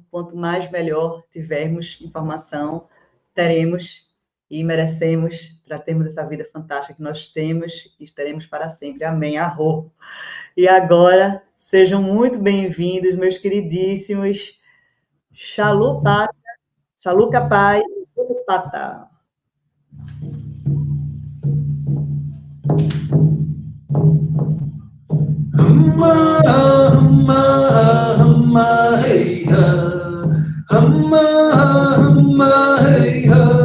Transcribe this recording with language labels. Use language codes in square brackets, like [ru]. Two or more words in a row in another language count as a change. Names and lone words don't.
[pt] Quanto mais melhor tivermos informação, teremos e merecemos para termos essa vida fantástica que nós temos e estaremos para sempre. Amém. Arro. E agora, sejam muito bem-vindos, meus queridíssimos Xalupata, Xaluca Pai e Pata. Humma, humma, humma, hey ha. Humma, humma, hey ha.